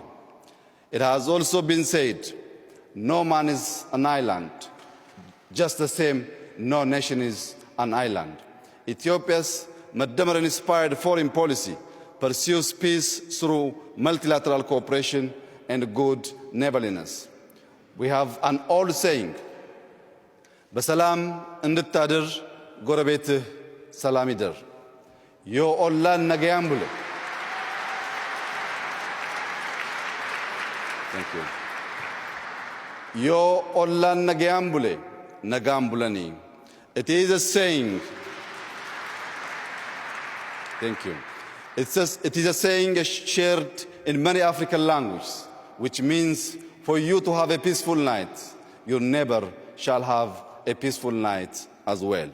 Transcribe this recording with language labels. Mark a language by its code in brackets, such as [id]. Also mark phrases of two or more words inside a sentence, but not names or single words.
[en] It has also been said, no man is an island, just the same, no nation is an island. Ethiopia's Madamar-inspired foreign policy pursues peace through multilateral cooperation and good neighborliness. We have an old saying, [am] በሰላም እንድታድር ጎረቤትህ ሰላም ይደር [om] ዮ ኦላን ነገያም ብለ [en] Thank you. [om] Yo ኦላን ነገያም ብለ ነጋም ብለኒ [en] It is a saying. Thank you. It is a saying shared in many African languages, which means for you to have a peaceful night, your neighbor shall have a peaceful night as well.